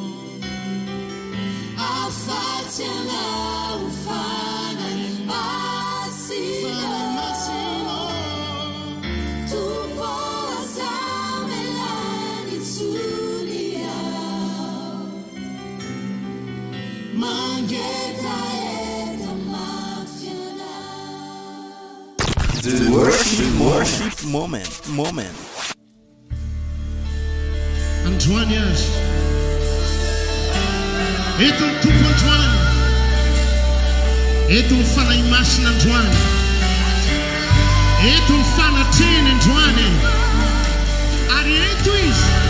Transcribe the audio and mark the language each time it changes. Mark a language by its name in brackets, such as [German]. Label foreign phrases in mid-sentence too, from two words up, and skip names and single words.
[Malagasy] afatsy anao Fanahy Masina Tompo Zamelany tsony mangeta eto mafiana. [English] The worship moment. [Malagasy] androany azy eto ny tompo androany eto ny Fanahy Masina androany eto ny fanatreny androany ary eto izy